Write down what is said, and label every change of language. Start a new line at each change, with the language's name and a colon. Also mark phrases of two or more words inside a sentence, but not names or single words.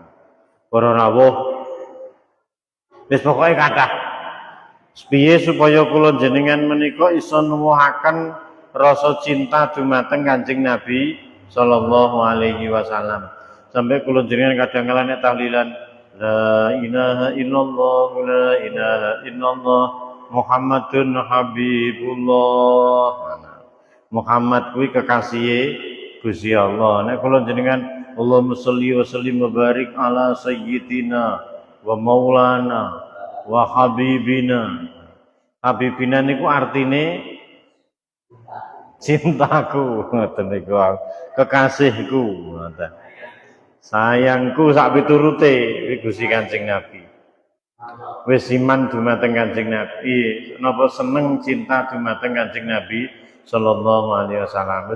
Javanese: Para rawuh wis pokoke kathah. Piye supaya kula jenengan menika isa nuwuhaken rasa cinta dumateng Kanjeng Nabi
Arabic: صلى الله عليه وسلم.
Javanese: Sampai kula jenengan kadang-kala nek tahlilan
Arabic: لا إله إلا الله لا إله إلا الله محمد حبيب الله.
Javanese: Muhammad kuwi kekasihe Gusti Allah. Nek kula jenengan
Arabic: اللهم صل وسلم وبارك على سيدنا ومولانا وحبيبنا.
Javanese: Habibina niku artine cintaku, ngoten niku. Kekasihku, ngoten. Sayangku sak piturute Gusti Kanjeng Nabi. Wis iman dumateng Kanjeng Nabi, napa seneng cinta dumateng Kanjeng Nabi
Arabic: صلى الله عليه وسلم.